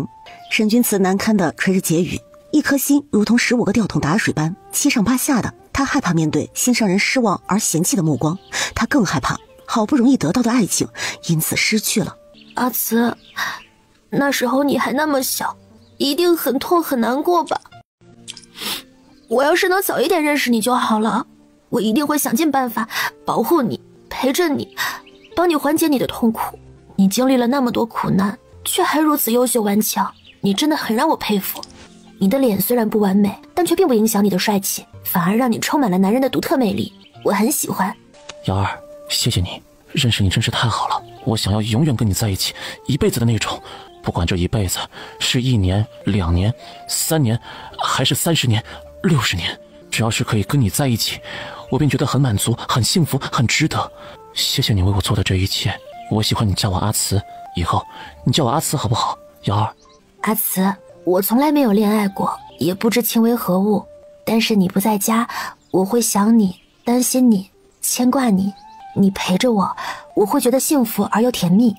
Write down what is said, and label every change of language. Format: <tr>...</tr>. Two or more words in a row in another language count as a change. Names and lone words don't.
<zh>沈君慈難堪地垂着睫羽，一顆心如同15個吊桶打水般七上八下的。他害怕面對心上人失望而嫌棄的目光，他更害怕好不容易得到的愛情因此失去了。阿慈，那時候你還那麼小，一定很痛很難過吧？我要是能早一點認識你就好了，我一定會想盡辦法保護你，陪着你，幫你緩解你的痛苦。你經歷了那麼多苦難，卻還如此優秀頑強，你真的很讓我佩服。你的臉雖然不完美，但卻並不影響你的帥氣，反而讓你充滿了男人的獨特魅力，我很喜歡。瑤兒，謝謝你，認識你真是太好了，我想要永遠跟你在一起，一輩子的那種。不管這一輩子是1年、2年、3年，還是30年、60年，只要是可以跟你在一起，我便覺得很滿足、很幸福、很值得。謝謝你為我做的這一切，我喜歡你叫我阿慈，以後你叫我阿慈好不好？瑤兒。阿慈，我從來沒有戀愛過，也不知情為何物，但是你不在家，我會想你，擔心你，牽掛你，你陪着我，我會覺得幸福而又甜蜜。</zh>